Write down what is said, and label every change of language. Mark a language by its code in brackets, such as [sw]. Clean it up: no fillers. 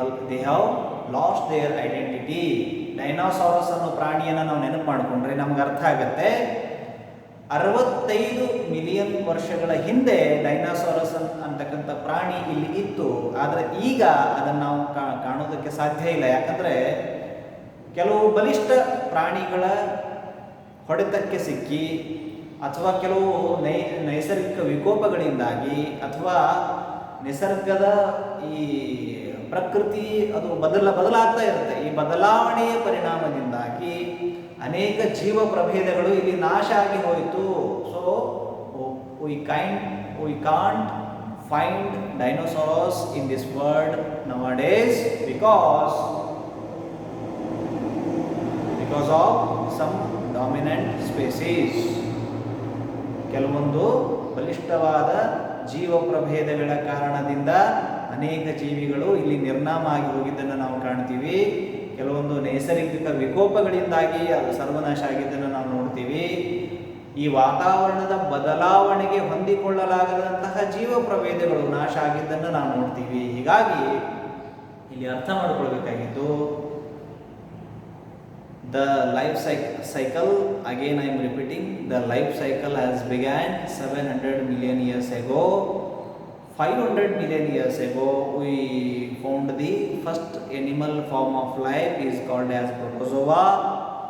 [en] They have lost their identity. [kn] Dinosaurs ಅನ್ನೋ ಪ್ರಾಣಿಯನ್ನು ನಾವು ನೆನಪು ಮಾಡಿಕೊಂಡ್ರೆ ನಮ್ಗೆ ಅರ್ಥ ಆಗುತ್ತೆ. 65 ಮಿಲಿಯನ್ ವರ್ಷಗಳ ಹಿಂದೆ ಡೈನೋಸಾರಸ್ ಅಂತಕ್ಕಂಥ ಪ್ರಾಣಿ ಇಲ್ಲಿ ಇತ್ತು. ಆದರೆ ಈಗ ಅದನ್ನು ನಾವು ಕಾಣೋದಕ್ಕೆ ಸಾಧ್ಯ ಇಲ್ಲ. ಯಾಕಂದರೆ ಕೆಲವು ಬಲಿಷ್ಠ ಪ್ರಾಣಿಗಳ ಹೊಡೆತಕ್ಕೆ ಸಿಕ್ಕಿ, ಅಥವಾ ಕೆಲವು ನೈಸರ್ಗಿಕ ವಿಕೋಪಗಳಿಂದಾಗಿ, ಅಥವಾ ನಿಸರ್ಗದ ಈ ಪ್ರಕೃತಿ ಅದು ಬದಲಾಗ್ತಾ ಇರುತ್ತೆ. ಈ ಬದಲಾವಣೆಯ ಪರಿಣಾಮದಿಂದಾಗಿ ಅನೇಕ ಜೀವ ಪ್ರಭೇದಗಳು ಇಲ್ಲಿ ನಾಶ ಆಗಿ ಹೋಯಿತು. [en] So we can't find dinosaurs in this world nowadays because of some dominant species. [kn] ಕೆಲವೊಂದು ಬಲಿಷ್ಠವಾದ ಜೀವ ಪ್ರಭೇದಗಳ ಕಾರಣದಿಂದ ಅನೇಕ ಜೀವಿಗಳು ಇಲ್ಲಿ ನಿರ್ನಾಮ ಆಗಿ ಹೋಗಿದ್ದನ್ನು ನಾವು ಕಾಣ್ತೀವಿ. ಕೆಲವೊಂದು ನೈಸರ್ಗಿಕ ವಿಕೋಪಗಳಿಂದಾಗಿ ಅದು ಸರ್ವನಾಶ ಆಗಿದ್ದನ್ನು ನಾವು ನೋಡ್ತೀವಿ. ಈ ವಾತಾವರಣದ ಬದಲಾವಣೆಗೆ ಹೊಂದಿಕೊಳ್ಳಲಾಗದಂತಹ ಜೀವ ಪ್ರಭೇದಗಳು ನಾಶ ಆಗಿದ್ದನ್ನು ನಾವು ನೋಡ್ತೀವಿ. ಹೀಗಾಗಿ ಇಲ್ಲಿ ಅರ್ಥ ಮಾಡಿಕೊಳ್ಬೇಕಾಗಿದ್ದು, [en] the life cycle, again I am repeating, the life cycle has began 700 million years ago. 500 million years ago we found the first animal form of life is called as protozoa.